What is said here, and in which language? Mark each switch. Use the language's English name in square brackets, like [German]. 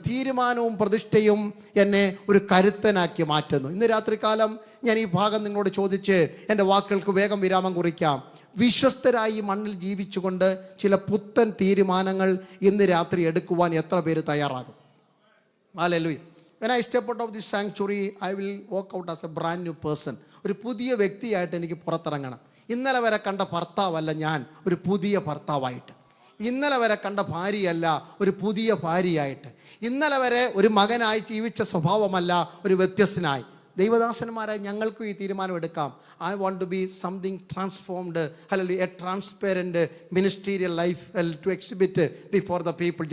[Malayalam] തീരുമാനവും പ്രതിഷ്ഠയും എന്നെ ഒരു കരുത്തനാക്കി മാറ്റുന്നു. ഇന്ന് രാത്രികാലം ഞാൻ ഈ ഭാഗം നിങ്ങളോട് ചോദിച്ച് എൻ്റെ വാക്കുകൾക്ക് വേഗം വിരാമം കുറിക്കാം. വിശ്വസ്തരായി മണ്ണിൽ ജീവിച്ചുകൊണ്ട് ചില പുത്തൻ തീരുമാനങ്ങൾ ഇന്ന് രാത്രി എടുക്കുവാൻ എത്ര പേര് തയ്യാറാകും? Hallelujah. [English] When I step out of this sanctuary, I will walk out as a brand new person. [Malayalam] ഒരു പുതിയ വ്യക്തിയായിട്ട് എനിക്ക് പുറത്തിറങ്ങണം. ഇന്നലെ വരെ കണ്ട ഭർത്താവല്ല ഞാൻ, ഒരു പുതിയ ഭർത്താവായിട്ട്. ഇന്നലെ വരെ കണ്ട ഭാര്യയല്ല, ഒരു പുതിയ ഭാര്യയായിട്ട്. ഇന്നലെ വരെ ഒരു മകനായി ജീവിച്ച സ്വഭാവമല്ല, ഒരു വ്യത്യസ്തനായി. ദൈവദാസന്മാരായി ഞങ്ങൾക്കും ഈ തീരുമാനം എടുക്കാം. [English] I want to be something transformed, അല്ലെങ്കിൽ a transparent ministerial life to exhibit before the people.